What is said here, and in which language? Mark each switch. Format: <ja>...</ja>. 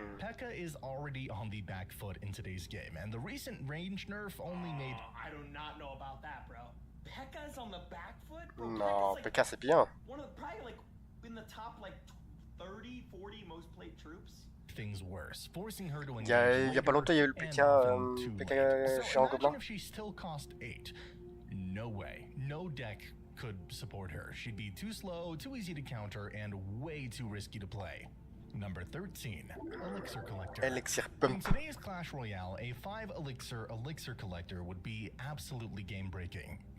<en>P.E.K.K.A is already on the back foot in today's game, and the recent range nerf only made... I do not know about that, bro. P.E.K.K.A's on the back foot? Bro,</en> <fr>Non,</fr> <en>like</en> <fr>P.E.K.K.A c'est bien.</fr> <en>one of probably like in the top like 30, 40 most played troops. things worse, forcing her to</en> <fr>Il y a pas longtemps, il y a eu le P.E.K.K.A géant gobelin.</fr> <en>if she still cost 8. No way. No deck could support her. She'd be too slow, too easy to counter, and way too risky to play. Number 13, Elixir Collector. Elixir In Pump. today's Clash Royale, a 5 Elixir Collector would be absolutely game-breaking.</en>